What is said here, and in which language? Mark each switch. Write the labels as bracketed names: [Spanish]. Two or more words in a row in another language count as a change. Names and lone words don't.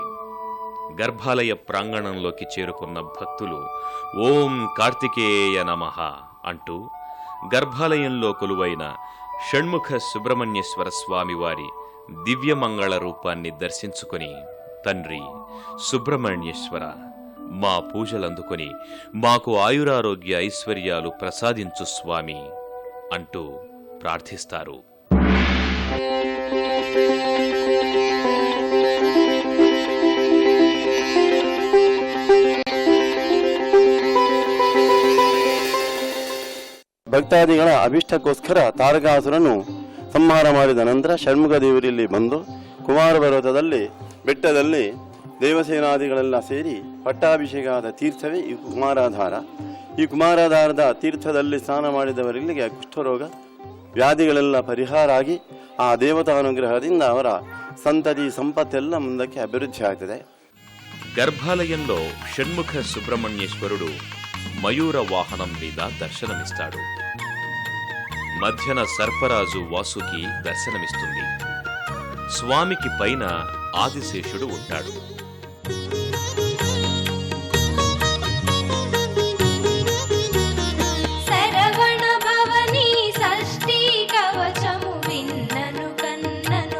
[Telugu] గర్భాలయ ప్రాంగణంలోకి చేరుకున్న భక్తులు [Sanskrit] ఓం కార్తికేయ నమః [Telugu] అంటూ గర్భాలయంలో కొలువైన షణ్ముఖ సుబ్రహ్మణ్యేశ్వర స్వామివారి దివ్యమంగళ రూపాన్ని దర్శించుకొని తండ్రి సుబ్రహ్మణ్యేశ్వర, మా పూజలందుకొని మాకు ఆయురారోగ్య ఐశ్వర్యాలు ప్రసాదించు స్వామి అంటూ ప్రార్థిస్తారు. [Kannada] ಭಕ್ತಾದಿಗಳ ಅಭಿಷ್ಟಕ್ಕೋಸ್ಕರ ತಾರಕಾಸುರನು ಸಂಹಾರ ಮಾಡಿದ ನಂತರ ಷಣ್ಮುಖ ದೇವರಲ್ಲಿ ಬಂದು ಕುಮಾರ ಪರ್ವತದಲ್ಲಿ ಬೆಟ್ಟದಲ್ಲಿ ದೇವಸೇನಾದಿಗಳೆಲ್ಲ ಸೇರಿ ಪಟ್ಟಾಭಿಷೇಕದ ತೀರ್ಥವೇ ಈ ಕುಮಾರಾಧಾರ. ಈ ಕುಮಾರಾಧಾರದ ತೀರ್ಥದಲ್ಲಿ ಸ್ನಾನ ಮಾಡಿದವರಿಗೆ ಕುಷ್ಠರೋಗ ವ್ಯಾಧಿಗಳೆಲ್ಲ ಪರಿಹಾರ ಆಗಿ ಆ ದೇವತಾನುಗ್ರಹದಿಂದ ಅವರ ಸಂತತಿ ಸಂಪತ್ತೆಲ್ಲ ಮುಂದಕ್ಕೆ ಅಭಿವೃದ್ಧಿ ಆಗ್ತದೆ. [Telugu] గర్భాలయంలో షణ్ముఖ సుబ్రహ్మణ్యేశ్వరుడు మయూర వాహనం మీద దర్శనమిస్తాడు. మధ్యన సర్పరాజు వాసుకి దర్శనమిస్తుంది. స్వామికి పైన ఆదిశేషుడు ఉంటాడు. శరవణ భవని షష్ఠీ కవచము విన్నను కన్నను